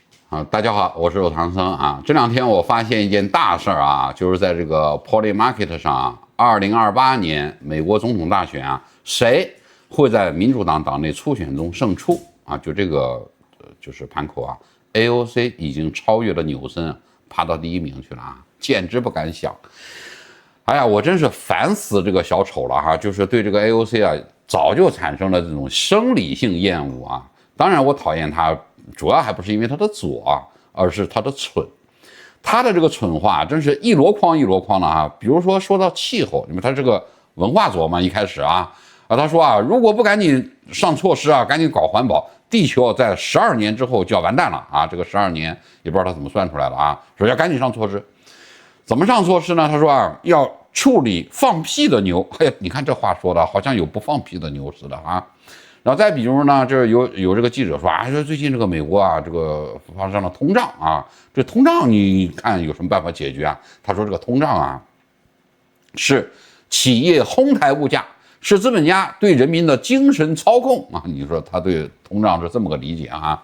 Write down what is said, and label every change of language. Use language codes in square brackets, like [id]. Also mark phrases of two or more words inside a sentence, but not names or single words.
[zh] 大家好，我是肉唐僧啊。这两天我发现一件大事啊，就是在这个 Polymarket 上，2028年美国总統大選啊，誰會在民主黨黨內初選中勝出啊？就這個就是盤口啊 ，AOC 已經超越了紐森，爬到第1名去了啊，簡直不敢想。哎呀，我真是煩死這個小丑了哈！就是對這個 AOC 啊，早就產生了這種生理性厭惡啊。當然，我討厭他。主要還不是因為他的左，而是他的蠢。他的這個蠢話真是一籮筐一籮筐的啊！比如說到氣候，因為他是個文化左嘛，一開始他說啊，如果不趕緊上措施啊，趕緊搞環保，地球在12年之後就要完蛋了啊！這個12 年也不知道他怎麼算出來的啊，說要趕緊上措施。怎麼上措施呢？他說啊，要處理放屁的牛。哎呀，你看這話說的好像有不放屁的牛似的啊。然後再比如呢，就是有這個記者說啊，說最近這個美國啊，這個發生了通脹啊，這通脹你看有什麼辦法解決啊？他說這個通脹啊，是企業哄抬物價，是資本家對人民的精神操控啊。你說他對通脹是這麼個理解啊？